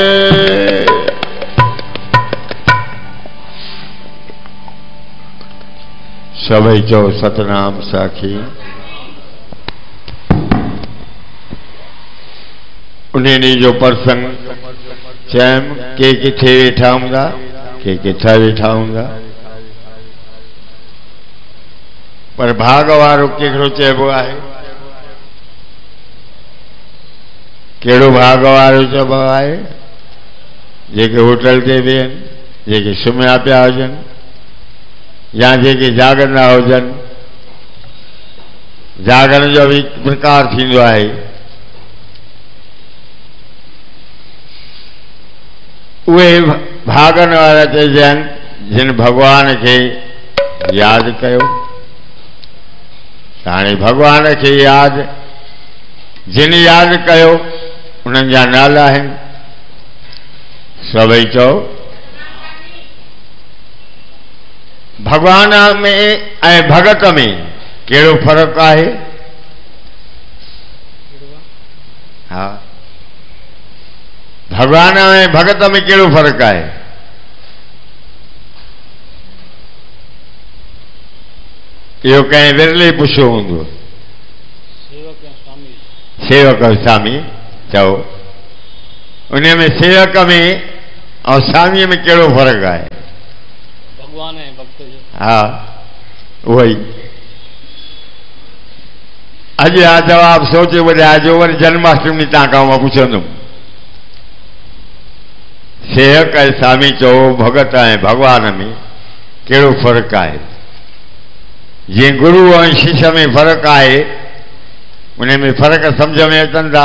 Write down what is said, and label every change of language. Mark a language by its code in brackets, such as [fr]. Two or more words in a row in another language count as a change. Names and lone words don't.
[sd] सभई चो सतनाम साखी। उन्हें जो प्रसंग चैम के किथे वेठा हूंदा के किथा वेठा हूंदा, पर भाग वारो केड़ो चइबो आहे? केड़ो भाग वारो चइबो आहे? जेके होटल ते वेहनि, जेके सुम्हिया पिया हुजनि या जेके जागंदा हुजनि। जागरण जो भी प्रकार थींदो आहे। उहे भागन वारा चइजनि जिन भगवान के याद कयो। हाणे भगवान के याद जिन याद कयो उन्हनि जा नाला आहिनि। सभई चओ भगवान में ऐं भगत में केड़ो फर्क आहे? हाँ, भगवान में भगत में केड़ो फर्क आहे? इहो कंहिं विरले पुछियो हूंदो। सेवक स्वामी चओ, उन में सेवक में और स्वामी में केड़ो फर्क आहे? भगवान है भक्त जो। [hi] हाँ वही। [sd] अज आ जवाब सोचे ॿुधाइजो, वरी जन्माष्टमी तव्हां खां मां पुछंदुमि। सेवक ऐं स्वामी चओ भगत ऐं भगवान में केड़ो फर्क आहे? जीअं गुरु ऐं शिष्य में फर्क आहे, उन में फर्क सम्झ में अचनि था।